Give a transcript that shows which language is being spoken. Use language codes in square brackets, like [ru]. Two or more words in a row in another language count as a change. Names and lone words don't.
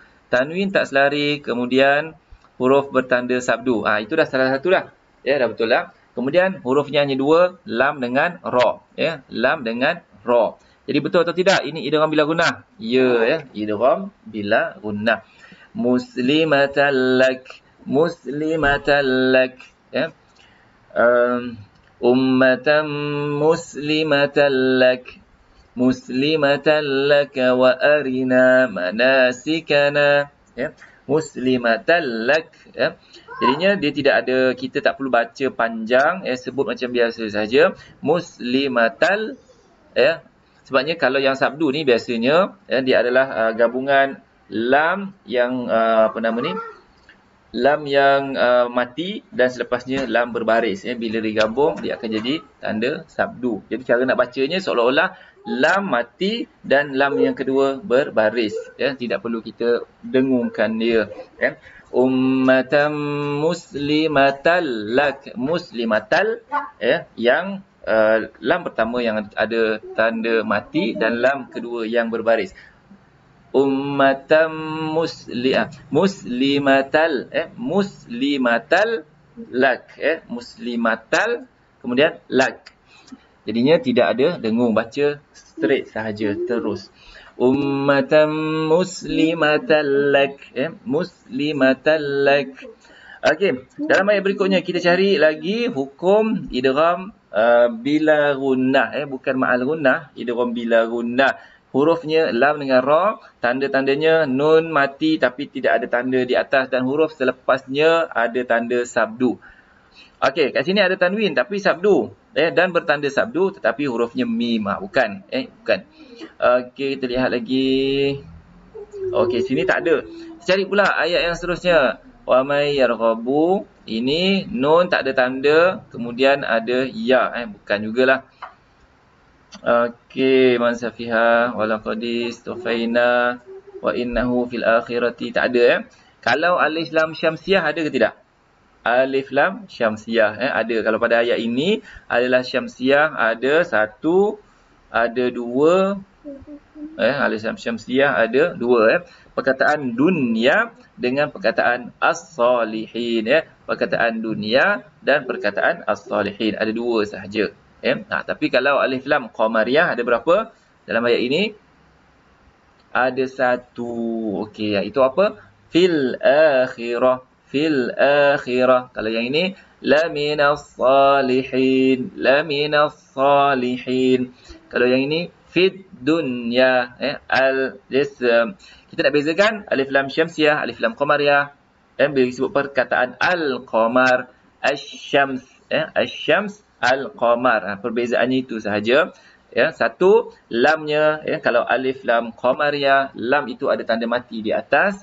[ms] Tanwin tak selari, kemudian huruf bertanda sabdu. Itu dah salah satu dah. Ya, dah betul lah. Kemudian hurufnya hanya dua, lam dengan ra. Ya, lam dengan ra. Jadi betul atau tidak? Ini idgham bila gunnah. Ya, ya, idgham bila gunnah. [ar] مسلمة لك، مسلمة لك. [ms] Ya. [ar] أمة مسلمة لك، مسلمة لك وأرنا مناسكنا. [ms] Ya. [ar] مسلمة لك [ms] ya. Jadinya dia tidak ada, kita tak perlu baca panjang ya, sebut macam biasa saja muslimatal ya. Sebabnya kalau yang sabdu ni biasanya ya, dia adalah gabungan lam yang lam yang mati dan selepasnya lam berbaris ya. Bila digabung dia akan jadi tanda sabdu. Jadi cara nak bacanya seolah-olah lam mati dan lam yang kedua berbaris ya, tidak perlu kita dengungkan dia ya. [ar] أمة مسلمة لك، مسلمة ya, [ms] yang lam pertama yang ada tanda mati dan lam kedua yang berbaris. [ar] أمة مسلمة مسلمة لك مسلمة kemudian lak. [ms] Jadinya tidak ada dengung, baca straight sahaja terus. [ar] أمة مسلمة لك مسلمة لك. [ms] Okey, dalam ayat berikutnya kita cari lagi hukum idgham bila gunnah bukan ma'al gunnah, idgham bila gunnah. Hurufnya lam dengan ra, tanda-tandanya nun mati tapi tidak ada tanda di atas dan huruf selepasnya ada tanda sabdu. Okey, kat sini ada tanwin tapi sabdu dan bertanda sabdu tetapi hurufnya mim, bukan bukan. Okey, kita lihat lagi. Okey, sini tak ada. Cari pula ayat yang seterusnya. [ar] ومن يرغب, [ms] ini nun tak ada tanda, kemudian ada ya bukan jugalah. Okey, [ar] من سفه ولقد اصطفيناه وإنه في الآخرة, [ms] tak ada Kalau alif lam syamsiah ada ke tidak? Alif lam syamsiah ada. Kalau pada ayat ini adalah syamsiah, ada satu, ada dua. Alif lam syamsiah ada dua perkataan dunia dengan perkataan as-salihin perkataan dunia dan perkataan as-salihin ada dua sahaja. Tapi kalau alif lam qamariyah ada berapa dalam ayat ini? Ada satu. Okey, itu apa? [ar] في الآخرة، في الآخرة. [ms] Kalau yang ini [ar] لمن الصالحين، لمن الصالحين. [ms] Kalau yang ini [ar] في الدنيا الجسم. [ms] Kita nak bezakan alif lam syamsiah, alif lam qamariyah bila disebut perkataan [ar] القمر الشمس، الشمس، القمر. [ms] Perbezaannya itu sahaja. Satu, lamnya, kalau alif lam qamariyah, lam itu ada tanda mati di atas.